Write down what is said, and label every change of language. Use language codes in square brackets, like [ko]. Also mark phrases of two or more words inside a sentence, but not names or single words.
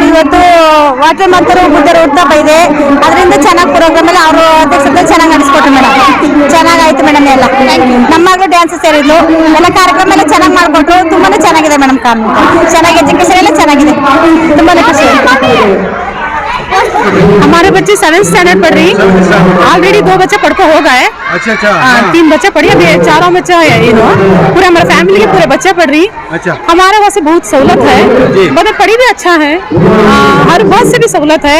[kn] ಇವತ್ತು ವಾಟರ್ ಮಂತರು ಬುದ್ಧರು ಹುಟ್ಟುಹಬ್ಬ ಇದೆ, ಅದರಿಂದ ಚೆನ್ನಾಗಿ ಪ್ರೋಗ್ರಾಮ್ ಎಲ್ಲ ಅವರು ಅಧ್ಯಕ್ಷತೆ ಚೆನ್ನಾಗಿ ನಡೆಸ್ಕೊಟ್ರು ಮೇಡಮ್. ಚೆನ್ನಾಗಾಯ್ತು ಮೇಡಮ್. ಎಲ್ಲ ನಮ್ಮ ಮಗಳು ಡ್ಯಾನ್ಸ್ ಸೇರಿದ್ಲು, ಎಲ್ಲ ಕಾರ್ಯಕ್ರಮ ಎಲ್ಲ ಚೆನ್ನಾಗಿ ಮಾಡಿಕೊಟ್ರು. ತುಂಬಾನೇ ಚೆನ್ನಾಗಿದೆ ಮೇಡಮ್. ಚೆನ್ನಾಗಿ ಎಜುಕೇಶನ್ ಎಲ್ಲ ಚೆನ್ನಾಗಿದೆ, ತುಂಬಾನೇ ಖುಷಿ. [hi] हमारे बच्चे 7th स्टैंडर्ड पढ़ रही, ऑलरेडी 2 बच्चे पढ़ को हो गए। अच्छा 3 बच्चे पढ़ी, अभी 4 बच्चा है। पूरे हमारे फैमिली के पूरे बच्चे पढ़ रही। अच्छा, हमारे वहाँ से बहुत सहूलत है, मतलब पढ़ी भी अच्छा है, हर बात से भी सहूलत है।